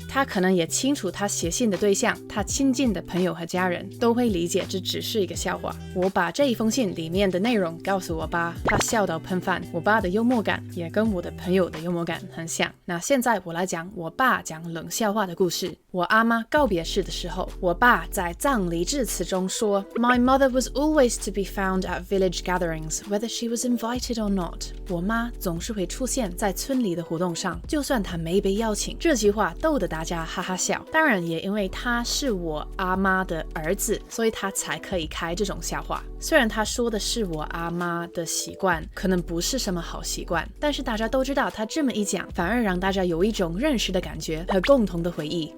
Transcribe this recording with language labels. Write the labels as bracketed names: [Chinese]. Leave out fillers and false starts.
[Chinese] 他可能也清楚他写信的对象，他亲近的朋友和家人都会理解这只是一个笑话。我把这一封信里面的内容告诉我爸，他笑到喷饭。我爸的幽默感也跟我的朋友的幽默感很像。那现在我来讲我爸讲冷笑话的故事。我阿妈告别式的时候，我爸在葬礼致辞中说 [English] My mother was always to be found at village gatherings, whether she was invited or not. [Chinese] 我妈总是会出现在村里的活动上，就算她没被邀请。这句话逗得大家哈哈笑。当然也因为他是我阿妈的儿子，所以他才可以开这种笑话。虽然他说的是我阿妈的习惯，可能不是什么好习惯，但是大家都知道他这么一讲，反而让大家有一种认识的感觉和共同的回忆。